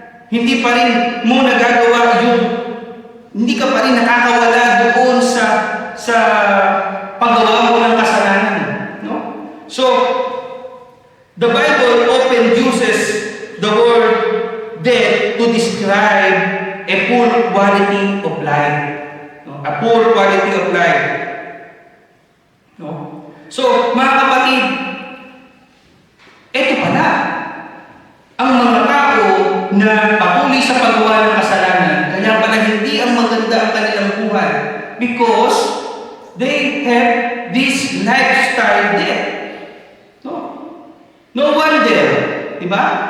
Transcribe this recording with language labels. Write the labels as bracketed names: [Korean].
[Filipino] Hindi pa rin mo nagagawa hindi ka pa rin nakakawala doon sa paggawa mo ng kasalanan. [English] So, the Bible often uses the word death to describe a poor quality of life. A poor quality of life. [Filipino] So, mga kapatid, ito pala, ang mga tao na patuloy sa paggawa ng kasalanan, kaya pala hindi ang maganda ang kanilang buhay [English] because they have this lifestyle death. No wonder, [Filipino] di ba?